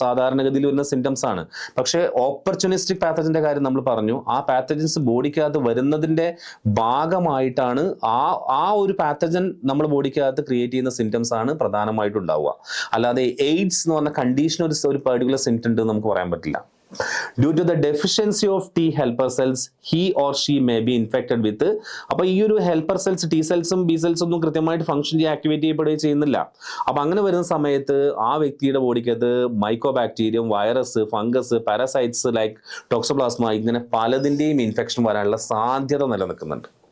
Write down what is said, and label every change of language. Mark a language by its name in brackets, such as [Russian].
[Malayalam] സാധാരണഗതിയിൽ വരുന്ന സിംറ്റംസ് ആണ്. പക്ഷേ ഓപ്പർച്യൂണിസ്റ്റിക് പാത്തജന്റെ കാര്യം നമ്മൾ പറഞ്ഞു. ആ പാത്തജൻസ് ബോഡിക്കകത്ത് വരുന്നതിന്റെ ഭാഗമായിട്ടാണ് ആ ഒരു പാത്തജൻ നമ്മുടെ ബോഡിക്കകത്ത് ക്രിയേറ്റ് ചെയ്യുന്ന സിംറ്റംസ് ആണ് പ്രധാനമായിട്ടും ഉണ്ടാവുക. അല്ലാതെ എയ്ഡ്സ് എന്ന് പറഞ്ഞ കണ്ടീഷൻ ഒരു പെർട്ടിക്കുലർ സിംറ്റം ഉണ്ട് നമുക്ക് പറയാൻ പറ്റില്ല. [English] Due to the deficiency of T helper cells, he or she may be infected with. [Malayalam] അപ്പോൾ ഈ ഒരു ഹെൽപ്പർ സെൽസ്, ടി സെൽസും ബി സെൽസും ഒന്നും കൃത്യമായിട്ട് ഫംഗ്ഷൻ ചെയ്യാൻ ആക്ടിവേറ്റ് ചെയ്യപ്പെടുകയും ചെയ്യുന്നില്ല. അപ്പം അങ്ങനെ വരുന്ന സമയത്ത് ആ വ്യക്തിയുടെ ബോഡിക്കകത്ത് micro bacterium, virus, fungus, parasites like toxoplasma, ഇങ്ങനെ പലതിൻ്റെയും ഇൻഫെക്ഷൻ വരാനുള്ള സാധ്യത നിലനിൽക്കുന്നുണ്ട്.